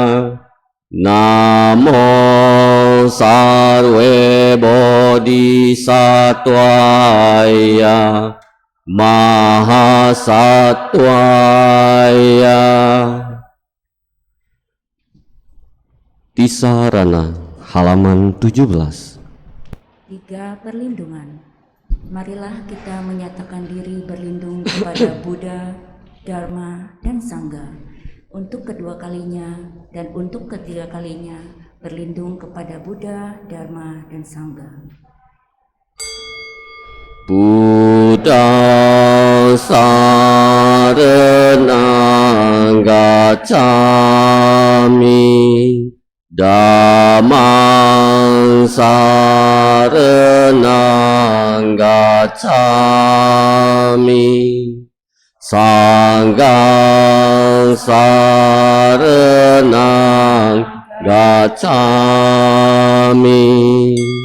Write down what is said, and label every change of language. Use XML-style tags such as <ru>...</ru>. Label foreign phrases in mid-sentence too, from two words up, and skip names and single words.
<sa>Namo sarve bodhisattvaya mahasattvaya.</sa> <id>Tisarana, halaman 17. 3. Perlindungan. Marilah kita menyatakan diri berlindung kepada Buddha, Dharma, dan Sangha. Untuk kedua kalinya dan untuk ketiga kalinya berlindung kepada Buddha, Dharma, dan Sangha.</id> <pi>Buddha saranang gacchami, Dhammang saranang gacchami, Sanghang saranang gacchami.</pi>